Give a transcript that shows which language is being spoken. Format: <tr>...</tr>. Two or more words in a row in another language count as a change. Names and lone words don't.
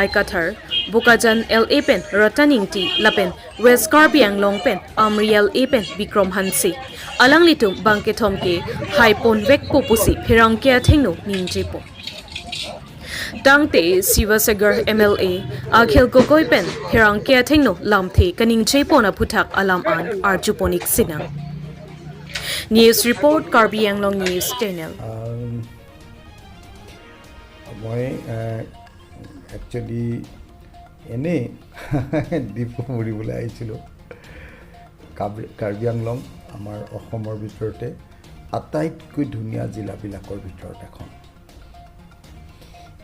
<mjw>Qatar Bukajan LA Pen Rataning Ti Lapen West Karbi Anglong Pen Amri LA Pen Bikrom Hansi Alangli Tum Bangkitom Ke Haipon Vek Popusi Pirangkia Tengno Ningjepon Dangte Sivasagar MLA Akhil Gogoi Pen Pirangkia Tengno Lamte Kaning Jepona Putak Alam An Arjuponik Sinang</mjw> <en>News Report</en> <mjw>Karbi Anglong News Channel.</mjw> <as>মই একচুৱেলি এনেই ডিপু ফুৰিবলৈ আহিছিলোঁ। কাৰ্বি আংলং আমাৰ অসমৰ ভিতৰতে আটাইতকৈ ধুনীয়া জিলাবিলাকৰ ভিতৰত এখন।</as>